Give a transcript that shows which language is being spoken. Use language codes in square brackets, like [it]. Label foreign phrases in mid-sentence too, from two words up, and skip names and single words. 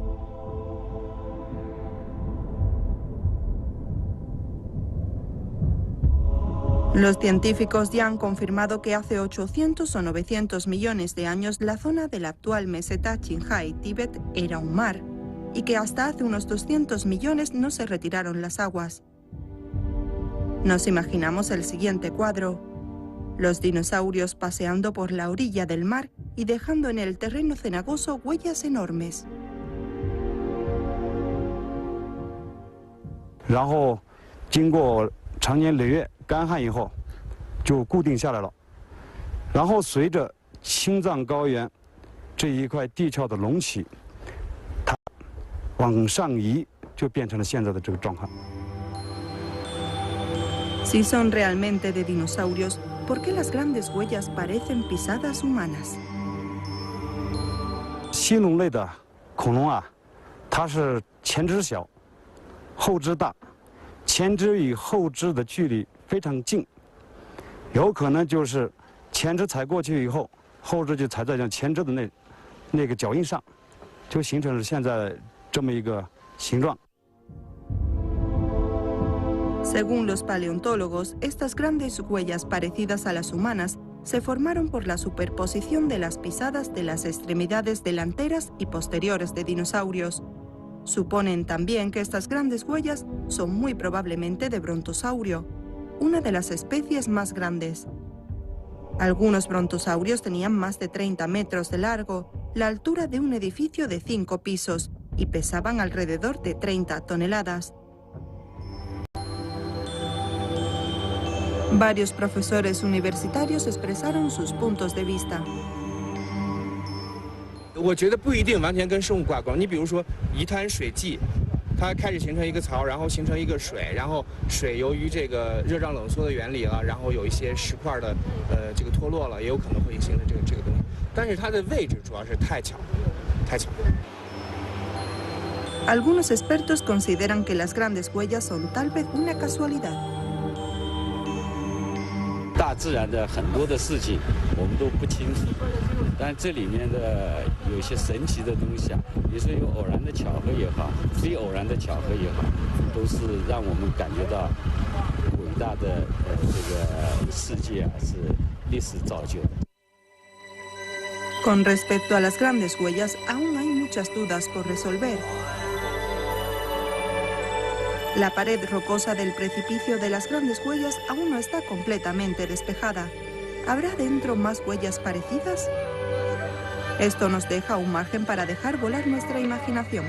[es] Los científicos ya han confirmado que hace 800 o 900 millones de años la zona de la actual meseta Qinghai, Tíbet, era un mar, y que hasta hace unos 200 millones no se retiraron las aguas. Nos imaginamos el siguiente cuadro: los dinosaurios paseando por la orilla del mar y dejando en el terreno cenagoso huellas enormes. [zh] 然后经过长年累月干旱以后，就固定下来了。然后随着青藏高原这一块地壳的隆起，它往上移，就变成了现在的这个状况。 [es] Si son realmente de dinosaurios, ¿por qué las grandes huellas parecen pisadas humanas? [zh] 犀龙类的恐龙啊，它是前肢小，后肢大，前肢与后肢的距离非常近，有可能就是前肢踩过去以后，后肢就踩在前肢的那个脚印上，就形成了现在这么一个形状。 [es] Según los paleontólogos, estas grandes huellas parecidas a las humanas se formaron por la superposición de las pisadas de las extremidades delanteras y posteriores de dinosaurios. Suponen también que estas grandes huellas son muy probablemente de brontosaurio, una de las especies más grandes. Algunos brontosaurios tenían más de 30 metros de largo, la altura de un edificio de 5 pisos, y pesaban alrededor de 30 toneladas. Varios profesores universitarios expresaron sus puntos de vista. [zh] 我觉得不一定完全跟生物挂钩。你比如说一滩水迹，它开始形成一个槽，然后形成一个水，然后水由于这个热胀冷缩的原理了，然后有一些石块的这个脱落了，也有可能会形成这个东西。但是它的位置主要是太巧，太巧。 [es] Algunos expertos consideran que las grandes huellas son tal vez una casualidad. [zh] 大自然的很多的事情我们都不清楚，但这里面的有一些神奇的东西啊，比如说有偶然的巧合也好，非偶然的巧合也好，都是让我们感觉到伟大的这个世界啊是历史造就的。 [es] Con respecto a las grandes huellas, aún hay muchas dudas por resolver. La pared rocosa del precipicio de las grandes huellas aún no está completamente despejada. ¿Habrá dentro más huellas parecidas? Esto nos deja un margen para dejar volar nuestra imaginación.